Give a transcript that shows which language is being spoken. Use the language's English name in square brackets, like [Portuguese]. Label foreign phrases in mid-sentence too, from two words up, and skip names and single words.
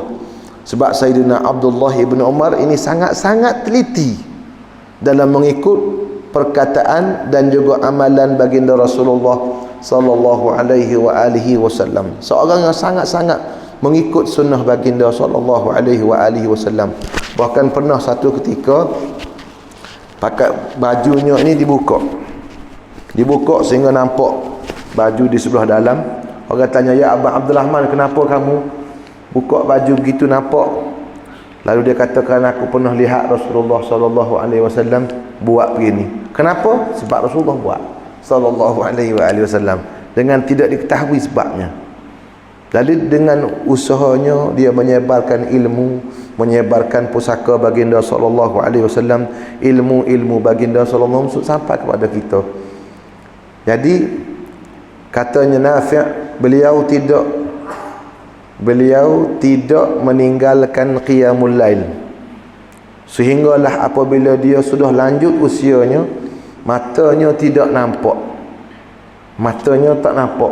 [Malay] Sebab Sayyidina Abdullah ibn Umar ini sangat-sangat teliti dalam mengikut perkataan dan juga amalan baginda Rasulullah [Arabic] صلى الله عليه وسلم. [Malay] Seorang yang sangat-sangat mengikut sunnah baginda [Arabic] صلى الله عليه وسلم. [Malay] Bahkan pernah satu ketika pakai bajunya ini dibuka sehingga nampak baju di sebelah dalam. Orang tanya, ya Abang Abdurrahman, kenapa kamu buka baju begitu nampak? Lalu dia katakan, aku pernah lihat Rasulullah [Arabic] صلى الله عليه وسلم [Malay] buat begini. Kenapa? Sebab Rasulullah buat [Arabic] صلى الله عليه وسلم, [Malay] dengan tidak diketahui sebabnya. Lalu dengan usahanya dia menyebarkan ilmu, menyebarkan pusaka baginda [Arabic] صلى الله عليه وسلم, [Malay] ilmu baginda [Arabic] صلى الله عليه وسلم [Malay] sampai kepada kita. Jadi katanya Nafi', beliau tidak meninggalkan [Arabic] قيام الليل, [Malay] sehinggalah apabila dia sudah lanjut usianya, matanya tidak nampak, matanya tak nampak.